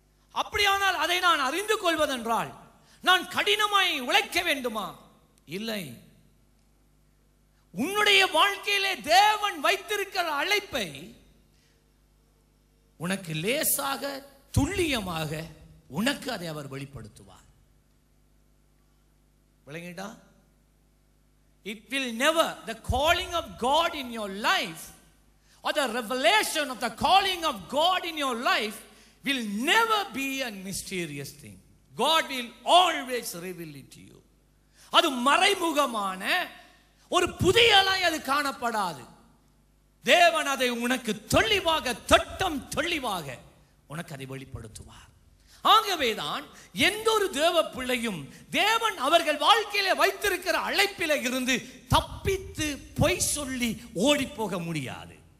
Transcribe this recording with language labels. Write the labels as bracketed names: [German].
[Tamil] அப்படியானால் அதை நான் அறிந்து கொள்வதென்றால் நான் கடினமாய் உழைக்க வேண்டுமா? இல்லை. உன்னுடைய வாழ்க்கையிலே தேவன் வைத்திருக்கிற அழைப்பை உனக்கு லேசாக துல்லியமாக உனக்கு அதை அவர் வெளிப்படுத்துவார். விளங்கிட்டா? [English] It will never, the calling of God in your life or the revelation of the calling of God in your life will never be a mysterious thing. God will always reveal it to you. [Tamil] அது மறைமுகமான ஒரு புதியலாய் அது காணப்படாது. தேவன் அதை உனக்கு தெளிவாக, திட்டம் தெளிவாக உனக்கு அதை வெளிப்படுத்துவார். ஆகவேதான் எந்த ஒரு தேவ பிள்ளையும் தேவன் அவர்கள் வாழ்க்கையில வைத்திருக்கிற அழைப்பில இருந்து தப்பித்து பொய் சொல்லி ஓடி போக முடியாது.